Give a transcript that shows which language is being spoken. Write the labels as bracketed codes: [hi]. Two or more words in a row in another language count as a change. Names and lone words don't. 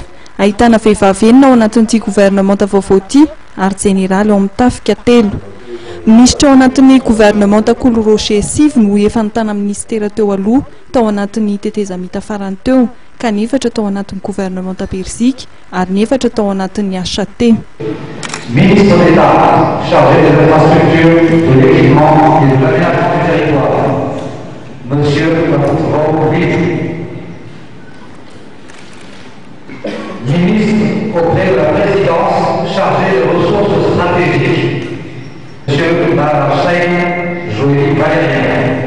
[mg] Ahitana vehivavy enina ao anatin'ity gouvernemanta vaovao ity ary jeneraly ao amin'ny tafika 3. Ministra ao anatin'ny gouvernemanta Kolo Roger sivy no efa nitana ministera teo aloha tao anatin'ny tetezamita farany teo ka ny efatra tao anatin'ny gouvernemanta Bersika ary ny efatra tao anatin'ny HT. [fr] Ministre d'État chargé de l'infrastructure, de l'équipement et de l'aménagement du territoire, Monsieur Raoult. Ministre auprès de la présidence chargé de ressources stratégiques, Monsieur Barachai Joël Valérien.